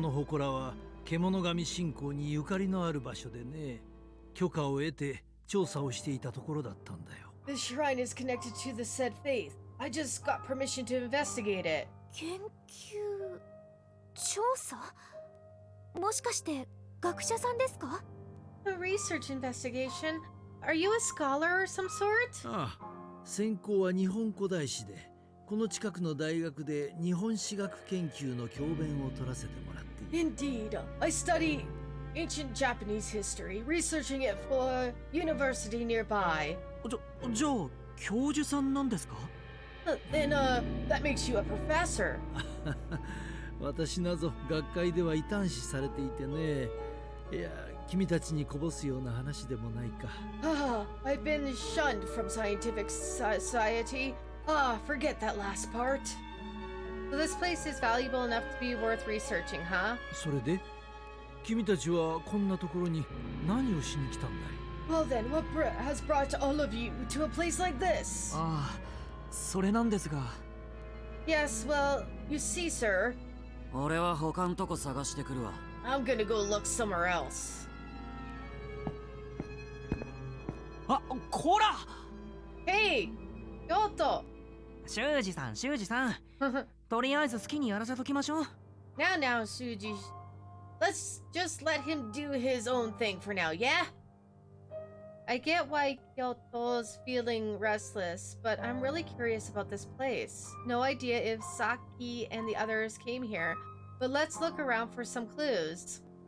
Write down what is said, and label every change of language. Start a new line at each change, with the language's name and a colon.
Japanese: の祠は獣神信仰にゆかりのある場所でね、許可を得て調査をしていたところだったんだよ。
English: This shrine is connected to the said faith. I just got permission to investigate it.
Japanese: 研究調査？もしかして学者さんですか？
English: A research investigation? Are you a scholar or some sort?
Japanese: ああ、専攻は日本古代史で、この近くの大学で日本史学研究の教鞭を取らせてもらっている。
English: Indeed. I study ancient Japanese history, researching it for a university nearby.
Japanese: じゃあ教授さんなんですか？
English: Then, that makes you a professor.
Japanese: 私など学会では異端視されていてね。いや、君たちにこぼすような話でもないか。
English: I've been shunned from scientific society. Forget that last part. So this place is valuable enough to be worth researching, huh?
Japanese: それで君たちはこんなところに何をしに来たんだい？
English: Well then, what has brought all of you to a place like this?
Japanese: ああ、それなんですが。
English: Yes, well, you see, sir.
Japanese: 俺は他んとこ探してくるわ。
English: I'm gonna go look somewhere else.
Japanese: あ、こら！
English: Hey! Kyoto!
Japanese: 修二さん、修二さん。とりあえず好きにやらせときましょう。
English: Now, Suji. Let's just let him do his own thing for now, yeah? I get why Kyoto's feeling restless, but I'm really curious about this place. No idea if Saki and the others came here, but let's look around for some clues.